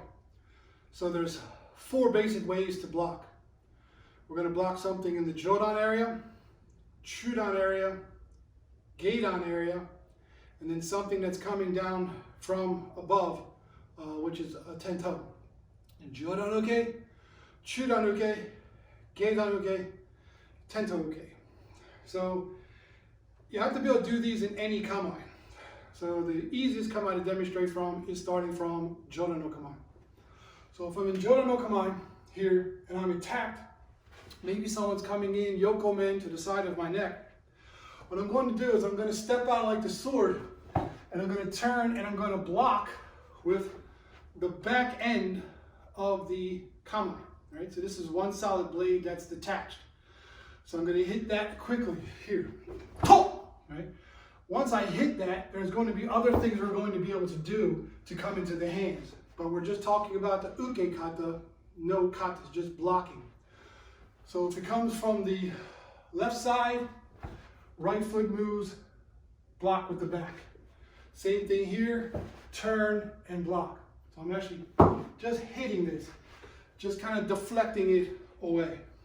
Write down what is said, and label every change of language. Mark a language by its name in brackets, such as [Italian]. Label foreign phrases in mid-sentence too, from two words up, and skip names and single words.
[English] So there's 4 basic ways to block. We're going to block something in the jodan area, chudan area, geidan area, and then something that's coming down from above, which is a tento. [Japanese] And jodan uke, chudan uke, geidan uke, tento uke. [English] So you have to be able to do these in any kamae. So the easiest kamae to demonstrate from is starting from [Japanese] jodan no kamae. [English] So if I'm in [Japanese] jodan no kamae [English] here and I'm attacked, maybe someone's coming in yokomen to the side of my neck. What I'm going to do is I'm going to step out like the sword, and I'm going to turn and I'm going to block with the back end of the kamae. Right? So this is one solid blade that's detached. So I'm going to hit that quickly here. Right? Once I hit that, there's going to be other things we're going to be able to do to come into the hands. But we're just talking about the [Japanese] uke kata, no kata, [English] just blocking. So if it comes from the left side, right foot moves, block with the back. Same thing here, turn and block. So I'm actually just hitting this, just kind of deflecting it away.